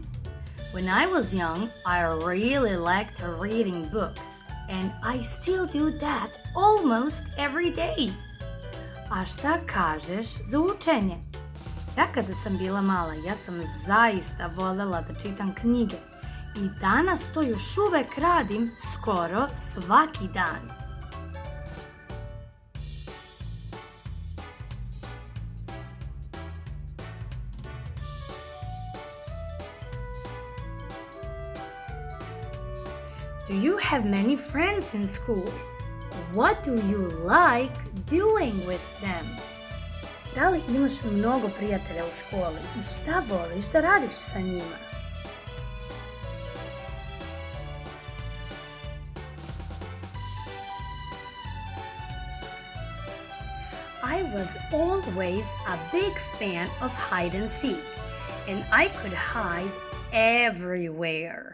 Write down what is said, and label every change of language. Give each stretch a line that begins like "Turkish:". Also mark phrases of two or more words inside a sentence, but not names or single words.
English: When I was young, I really liked reading books, and I still do that almost every day.
Serbian: A šta kažeš za učenje? Ja kada sam bila mala, ja sam zaista volela da čitam knjige i danas to još uvek radim skoro svaki dan.
English: Do you have many friends in school? What do you like doing with them?
Serbian: Da li imaš mnogo prijatelja u školi i šta voliš da radiš sa njima?
English: I was always a big fan of hide and seek, and I could hide everywhere.